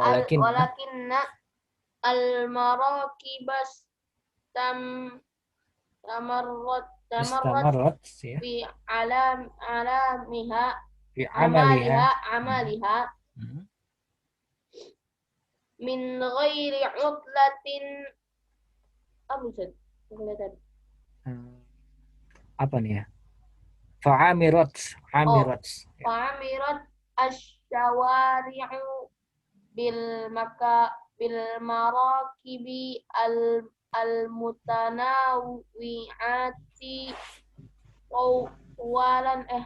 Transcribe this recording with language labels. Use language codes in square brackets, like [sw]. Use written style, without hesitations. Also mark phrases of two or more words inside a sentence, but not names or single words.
[ar] المراكب استمرت [bjn] ya. [ar] في عالمها في عملها من غير عطلة [bjn] apa nih ya? [ar] فعمرت الشوارع بالمراكب المتنوعة طوالا